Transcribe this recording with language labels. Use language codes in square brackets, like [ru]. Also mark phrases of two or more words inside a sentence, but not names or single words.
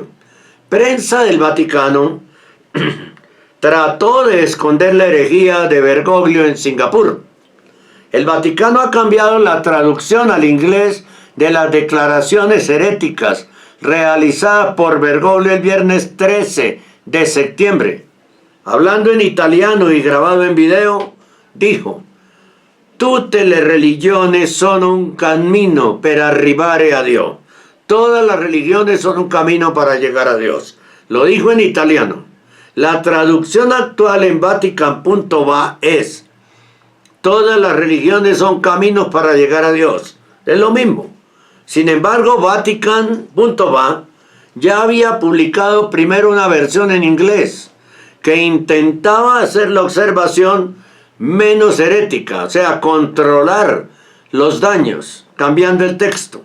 [es] Prensa del Vaticano trató de esconder la herejía de Bergoglio en Singapur. El Vaticano ha cambiado la traducción al inglés de las declaraciones heréticas realizadas por Bergoglio el viernes 13 de septiembre. Hablando en italiano y grabado en video, dijo: [it] «Tutte le religioni sono un cammino per arrivare a Dio». [es] Todas las religiones son un camino para llegar a Dios. Lo dijo en italiano. La traducción actual en Vatican.va es: todas las religiones son caminos para llegar a Dios. Es lo mismo. Sin embargo, Vatican.va ya había publicado primero una versión en inglés que intentaba hacer la observación menos herética, o sea, controlar los daños, cambiando el texto.